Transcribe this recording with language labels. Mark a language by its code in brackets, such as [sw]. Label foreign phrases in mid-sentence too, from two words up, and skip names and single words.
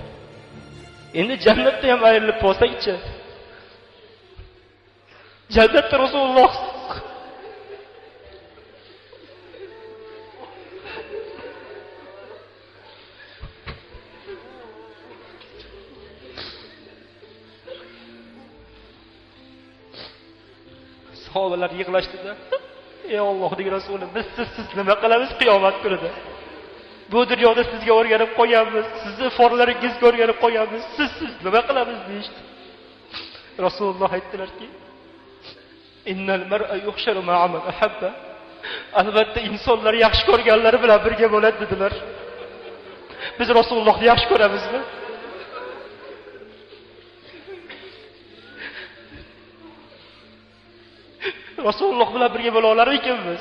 [uz] Endi jannatda ham ayrilib bo'lsak-chi? Jannatda Rasululloh sahobalar yig'lashdida, ey Allohning Rasuli, biz siz nima qilamiz qiyomat kunida? Bu dunyoda sizga o'rganib qo'yamiz, sizni forlaringizga o'rganib qo'yamiz, siz nima qilamiz deyishdi. Rasululloh aytdilarki, [ar] إن المرء يحشر مع من أحب. [uz] Albatta insonlar yaxshi ko'rganlari bilan birga bo'ladi dedilar. Biz Rasulullohni yaxshi ko'ramizmi? Rasululloh bilan birga bo'la olar ekanmiz.